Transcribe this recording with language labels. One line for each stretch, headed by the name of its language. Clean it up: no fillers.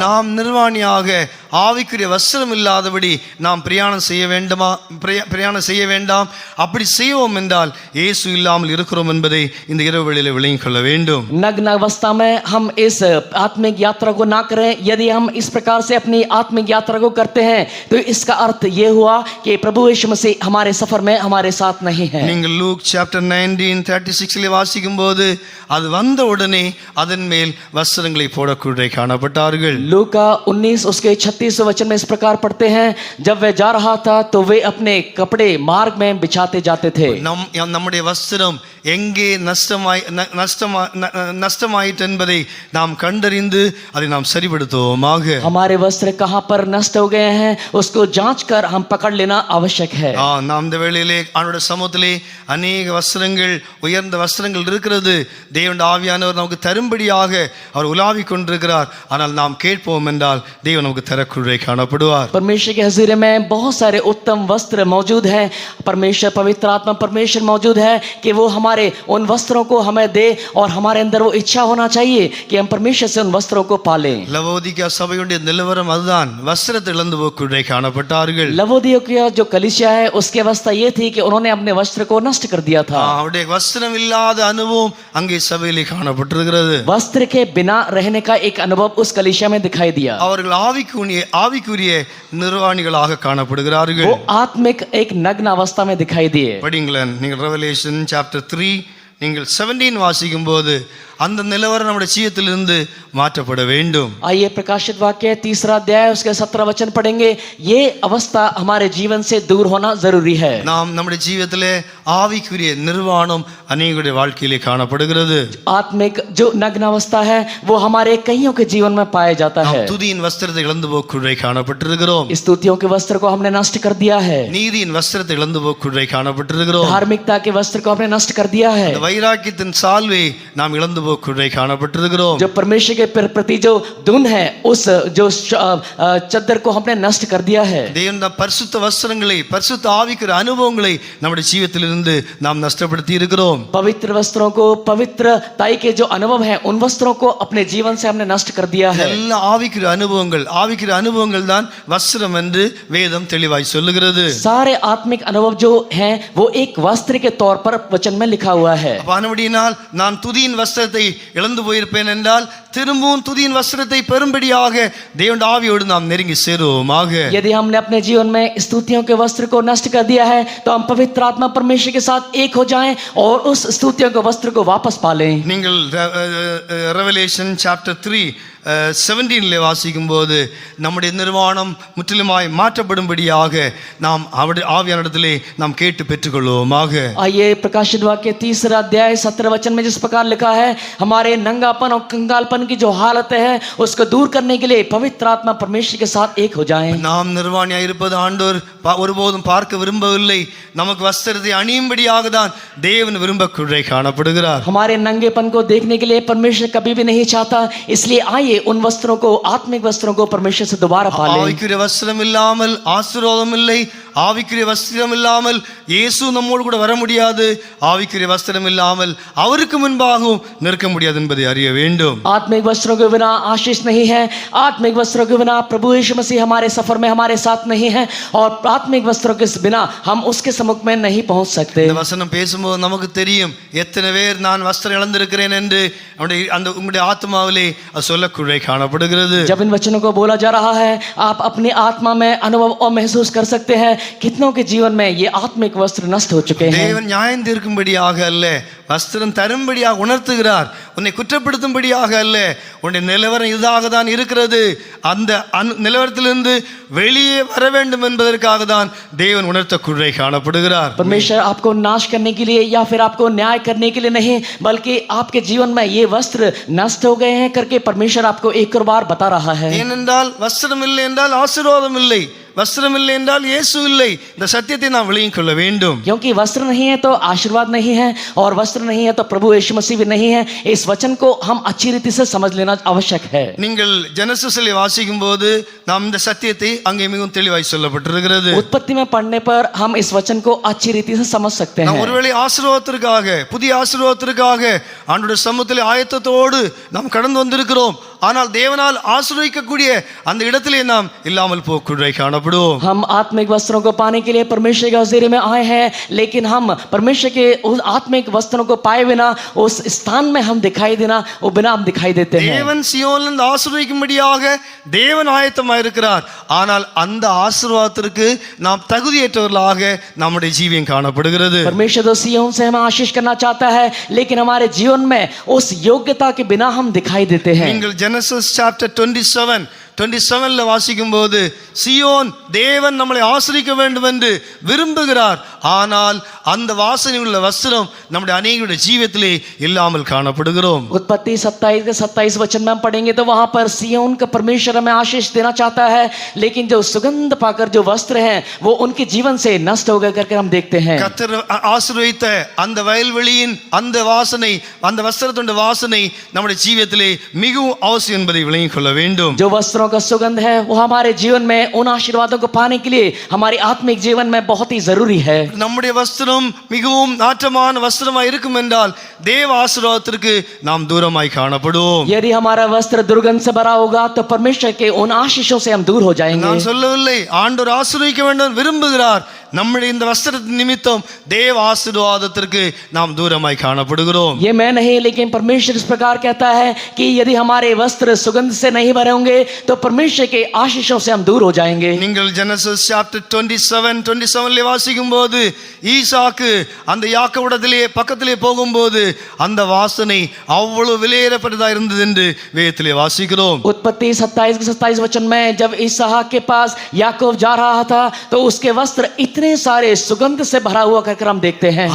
Tamil: நாம் நிர்வாணியாக ஆவிக்குரிய வஸ்திரம் இல்லாதபடி நாம் பிரயாணம் செய்ய வேண்டாம். அப்படி செய்வோம் என்றால் இயேசு இல்லாமல் இருக்கிறோம் என்பதை இந்த இரவு வேளையிலே விளங்கிக் கொள்ள வேண்டும்.
Hindi: नग्न अवस्था में हम इस आत्मिक यात्रा को ना करें. यदि हम इस प्रकार से अपनी आत्मिक यात्रा को करते हैं तो इसका अर्थ ये हुआ कि प्रभु यीशु मसीह हमारे सफर में हमारे साथ नहीं है।
Tamil: நீங்கள் லூக் சாப்டர் 19:36 வாசிக்கும்போது அது வந்த உடனே அதன் மேல் வஸ்திரங்களை போடக்கூட காணப்பட்டார்கள்।
Hindi: लूका 19 उसके 36 वचन में इस प्रकार पढ़ते हैं, जब वह जा रहा था तो वे अपने कपड़े मार्ग में बिछाते जाते थे।
Tamil: நம்முடைய வஸ்திரம் எங்கே நஷ்டமாயிற்று என்பதை நாம் கண்டறிந்து அதை நாம் சரிப்படுத்துவோமாக।
Hindi: हमारे वस्त्र कहाँ पर नष्ट हो गए हैं उसको जांच कर हम पकड़ लेना आवश्यक है।
Tamil: நாம் இந்த வேளையிலே ஆண்டவருடைய சமூகத்திலே अनेक வஸ்திரங்கள் உயர்ந்த வஸ்திரங்கள் இருக்கிறது। தேவனுடைய ஆவியானவர் நமக்கு தரும்படியாக அவர் உலாவிக் கொண்டிருக்கிறார்। ஆனால் நாம் கேட்போம் என்றால் தேவன் நமக்கு தரக்குள்ளே காணப்படுவார்।
Hindi: परमेश्वर के हज़ूरे में बहुत सारे उत्तम वस्त्र मौजूद हैं। परमेश्वर पवित्र आत्मा परमेश्वर मौजूद है कि वो हमारे उन वस्त्रों को हमें दे और हमारे अंदर वो इच्छा होना चाहिए कि हम परमेश्वर से उन वस्त्रों को पालें।
Tamil: லவோதிக்கா சபையுடைய நிலவரம் அதுதான், வஸ்திரத்தை இழந்து போக்குள்ளே காணப்பட்டார்கள்।
Hindi: लवोदिकिया जो कलीसिया है उसकी अवस्था ये थी कि उन्होंने अपने वस्त्र को नष्ट कर दिया था।
Tamil: அவருடைய வஸ்திரம் இல்லாத அனுபவம் அங்கே சபையிலே காணப்பட்டிருக்கிறது।
Hindi: वस्त्र के बिना रहने का एक अनुभव उस कलीसिया में दिखाई दिया।
Tamil: அவர்கள் ஆவிக்குரிய நிர்வாணிகளாக காணப்படுகிறார்கள்।
Hindi: वो आत्मिक एक नग्न अवस्था में दिखाई दिए।
Tamil: படிங்களேன் நீங்கள் ரெவலேஷன் சாப்டர் 3 நீங்கள் 17 வாசிக்கும் போது அந்த நிலவரம் நம்முடைய ஜீவியத்திலிருந்து மாற்றப்பட வேண்டும்।
Hindi: आइए प्रकाशित वाक्य 3 अध्याय उसके 17 वचन पढ़ेंगे। ये अवस्था हमारे जीवन से दूर होना जरूरी है।
Tamil: நாம் நம்முடைய ஜீவியத்திலே ஆவிக்குரிய நிர்வாணம் अनेकருடைய வாழ்க்கையிலே காணப்படுகிறது।
Hindi: आत्मिक जो नग्न अवस्था है वो हमारे कईयों के जीवन में पाया जाता है।
Tamil: துதியின் வஸ்திரத்தை இழந்து போக்குள்ளே காணப்பட்டிருக்கிறோம்।
Hindi: स्तुतियों के वस्त्र को हमने नष्ट कर दिया है।
Tamil: நீதியின் வஸ்திரத்தை இழந்து போக்குள்ளே காணப்பட்டிருக்கிறோம்।
Hindi: धार्मिकता के वस्त्र को हमने नष्ट कर दिया है।
Tamil: வைராக்கியத்தின் சால்வை நாம் இழந்து போக்குள்ளே காணப்பட்டிருக்கிறோம்।
Hindi: जो परमेश्वर के प्रति जो धुन है उस जो चद्दर को हमने नष्ट कर दिया है।
Tamil: தேவனுடைய பரிசுத்த வஸ்திரங்களை பரிசுத்த ஆவிக்குரிய அனுபவங்களை நம்முடைய ஜீவியத்திலிருந்து நாம் நஷ்டப்படுத்தி இருக்கிறோம்।
Hindi: पवित्र वस्त्रों को पवित्र ताई के जो अनुभव है उन वस्त्रों को अपने जीवन से हमने नष्ट कर दिया है।
Tamil: எல்லா ஆவிக்குரிய அனுபவங்கள் தான் வஸ்திரம் என்று வேதம் தெளிவாய் சொல்லுகிறது।
Hindi: सारे आत्मिक अनुभव जो हैं वो एक वस्त्र के तौर पर वचन में लिखा हुआ है।
Tamil: அப்படினால் நான் துதியின் வஸ்திரத்தை இழந்து போயிருப்பேன் என்றால் திரும்பவும் துதியின் வஸ்திரத்தை பெறும்படியாக தேவனுடைய ஆவியோடு நாம் நெருங்கி சேருவோமாக।
Hindi: यदि हमने अपने जीवन में स्तुतियों के वस्त्र को नष्ट कर दिया है तो हम पवित्र आत्मा परमेश्वर के साथ एक हो जाएं और उस स्तुतियों के वस्त्र को वापस पा लें।
Tamil: நீங்கள் ரெவலேஷன் சாப்டர் 3 17 வாசிக்கும் போது நம்முடைய நிர்வாணம் முற்றிலுமாய் மாற்றப்படும்படியாக நாம் அவருடைய ஆவியானவரிடத்திலே நாம் கேட்டு பெற்றுக்கொள்வோமாக।
Hindi: आइए प्रकाशित वाक्य 3 अध्याय 17 वचन में जिस प्रकार लिखा है, हमारे नंगापन और कंगालपन की जो हालत है उसको दूर करने के लिए पवित्र आत्मा परमेश्वर के साथ एक हो जाएं।
Tamil: நாம் நிர்வாணியாய் இருப்பது ஆண்டவர் ஒருபோதும் பார்க்க விரும்பவில்லை। நமக்கு வஸ்திரத்தை அணியும்படியாக தான் தேவன் விரும்பக்குள்ளே காணப்படுகிறார்।
Hindi: हमारे नंगेपन को देखने के लिए परमेश्वर कभी भी नहीं चाहता, इसलिए आइए उन वस्त्रों को आत्मिक वस्त्रों को परमेश्वर से दोबारा पा लें।
Tamil: ஆவிக்குரிய வஸ்திரம் இல்லாமல் ஆசீர்வாதம் இல்லை। ஆவிக்குரிய வஸ்திரம் இல்லாமல் இயேசு நம்மோடு கூட வர முடியாது। ஆவிக்குரிய வஸ்திரம் இல்லாமல் அவருக்கு முன்பாகவும் நிற்க முடியாது என்பதை அறிய வேண்டும்।
Hindi: आत्मिक वस्त्रों के बिना आशीष नहीं है। आत्मिक वस्त्रों के बिना प्रभु यीशु मसीह हमारे सफर में हमारे साथ नहीं है और आत्मिक वस्त्रों के बिना हम उसके सम्मुख में नहीं पहुंच सकते।
Tamil: இந்த வசனம் பேசும்போது நமக்கு தெரியும் எத்தனை பேர் நான் வஸ்திரம் இழந்திருக்கிறேன் என்று அந்த உங்களுடைய ஆத்மாவிலே சொல்லக்குள்ளே காணப்படுகிறது।
Hindi: जब इन वचनों को बोला जा रहा है आप अपनी आत्मा में अनुभव और महसूस कर सकते हैं कितनों के जीवन में ये आत्मिक वस्त्र नष्ट हो चुके हैं।
Tamil: தேவன் நியாயம் தீர்க்கும்படியாக அல்ல, வஸ்திரம் தரும்படியாக உணர்த்துகிறார்। உன்னை குற்றப்படுத்தும்படியாக அல்ல, உன்னுடைய நிலவரம் இதாக தான் இருக்கிறது, அந்த நிலவரத்திலிருந்து வெளியே வர வேண்டும் என்பதற்காக தான் தேவன் உணர்த்தக்குள்ளே காணப்படுகிறார்।
Hindi: परमेश्वर आपको नाश करने के लिए या फिर आपको न्याय करने के लिए नहीं, बल्कि आपके जीवन में ये वस्त्र नष्ट हो गए हैं करके परमेश्वर आपको एक और बार बता रहा है।
Tamil: ஏனென்றால் வஸ்திரம் இல்லை என்றால் ஆசீர்வாதம் இல்லை, वस्त्रम இல்லை என்றால் இயேசு இல்லை। இந்த சத்தியத்தை நாம் விளங்கிக் கொள்ள வேண்டும்।
Hindi: क्योंकि वस्त्र नहीं है तो आशीर्वाद नहीं है और वस्त्र नहीं है तो प्रभु यीशु मसीह भी नहीं है। इस वचन को हम अच्छी रीति से समझ लेना आवश्यक है।
Tamil: நீங்கள் ஜெனசிஸில் வாசிக்கும்போது நாம் இந்த சத்தியத்தை அங்கே மிகவும் தெளிவாய் சொல்லப்பட்டிருக்கிறது।
Hindi: उत्पत्ति में पढ़ने पर हम इस वचन को अच्छी रीति से समझ सकते हैं।
Tamil: நாம் ஒருவேளை ஆசீர்வாதத்திற்காக புதிய ஆசீர்வாதத்திற்காக ஆண்டவருடைய சமூகத்திலே ஆயத்தத்தோடு நாம் கடந்து வந்திருக்கிறோம்। ஆனால் தேவனால் ஆசீர்வதிக்கக்கூடிய அந்த இடத்திலே நாம் இல்லாமல் போக்குறை காணப்படுவோம்.
Hindi: हम आत्मिक वस्त्रों को पाने के लिए परमेश्वर के हज़ूरी में आए हैं, लेकिन हम परमेश्वर के उस आत्मिक वस्त्रों को पाए बिना उस स्थान में हम दिखाई देना वो बिना हम दिखाई देते हैं.
Tamil: தேவன் சியோனிலிருந்து ஆசீர்வதிக்கும்படியாக தேவன் ஆயத்தமாக இருக்கிறார். ஆனால் அந்த ஆசீர்வாதத்திற்கு நாம் தகுதியற்றவர்களாக நம்முடைய ஜீவியம் காணப்படுகிறது.
Hindi: परमेश्वर तो सिय्योन से हमें आशीष करना चाहता है, लेकिन हमारे जीवन में उस योग्यता के बिना हम दिखाई देते हैं.
Tamil: நீங்கள் ஜெனசிஸ் சாப்டர் 27 வாசிக்கும் போது சியோன் தேவன் நம்மளை ஆசீர்வதிக்க வேண்டும் என்று விரும்புகிறார். ஆனால் அந்த வாசனை உள்ள வஸ்திரம் நம்முடைய அநேகருடைய ஜீவியத்திலே இல்லாமல் காணப்படுகிறோம்.
Hindi: उत्पत्ति 27 के 27 वचन में हम पढ़ेंगे तो वहां पर सिय्योन का परमेश्वर हमें आशीष देना चाहता है, लेकिन जो सुगंध पाकर जो वस्त्र हैं वो उनके जीवन से नष्ट हो गए करके हम देखते हैं.
Tamil: கர்த்தர் ஆசீர்வதித்த அந்த வயல்வெளியின் அந்த வாசனை, அந்த வஸ்திரத்துடைய வாசனை நம்முடைய ஜீவியத்திலே மிகவும் அவசியம் என்பதை விளங்கிக் கொள்ள வேண்டும்.
Hindi: जो वस्त्रों का सुगंध है वो हमारे जीवन में उन आशीर्वादों को पाने के लिए हमारे आत्मिक जीवन में बहुत ही जरूरी है.
Tamil: நம்முடைய வஸ்திரம் மிகவும் நாற்றமான வஸ்திரமாய் இருக்கும் என்றால் தேவ ஆசீர்வாதத்திற்கு நாம் தூரமாய் காணப்படுவோம்.
Hindi: यदि हमारा वस्त्र दुर्गंध से भरा होगा तो परमेश्वर के उन आशीषों से हम दूर हो जाएंगे.
Tamil: நான் சொல்லவில்லை, ஆண்டவர் ஆசீர்வதிக்க வேண்டும் விரும்புகிறார். நம்முடைய இந்த வஸ்திரத்தின் நிமித்தம் தேவ ஆசீர்வாதத்திற்கு நாம் தூரமாய் காணப்படுகிறோம்.
Hindi: ये मैं नहीं, लेकिन परमेश्वर इस प्रकार कहता है कि यदि हमारे वस्त्र सुगंध से नहीं भरे होंगे तो परमेश्वर के आशीषों से हम दूर हो जाएंगे.
Tamil: நீங்கள் ஜெனசிஸ் சாப்டர் 27 வாசிக்கும் போது ஈசாக்கு அந்த யாக்கோபிடத்திலே பக்கத்திலே போகும்போது அந்த வாசனை அவ்வளவு விலையேறப்பட்டதா இருந்தது என்று வேதத்திலே வாசிக்கிறோம்.
Hindi: उत्पत्ति 27 के 27 वचन में जब इसहाक के पास याकूब जा रहा था तो उसके वस्त्र इतने सारे सुगंध से भरा हुआ करके हम देखते हैं.